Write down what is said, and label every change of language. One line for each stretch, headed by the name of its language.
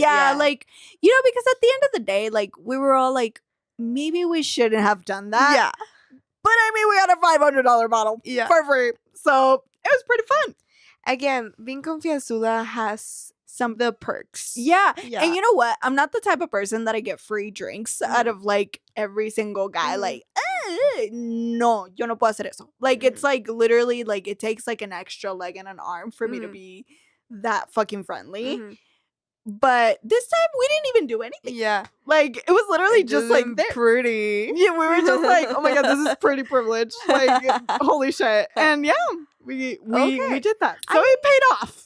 English: Yeah, like because at the end of the day, like we were all like, maybe we shouldn't have done that. Yeah. But I mean, we had a $500 bottle for free. So it was pretty fun. Again, being confianzuda has some of the perks. Yeah. And you know what? I'm not the type of person that I get free drinks out of like every single guy.
Spanish: Like, no, yo no puedo hacer eso.
English: Like, it's like literally like it takes like an extra leg and an arm for me to be that fucking friendly. But this time we didn't even do anything. Yeah. Like, it was literally just like there. Pretty. Yeah, we were just like, oh my God, this is pretty privileged. Like, holy shit. And yeah, we did that. So it paid off.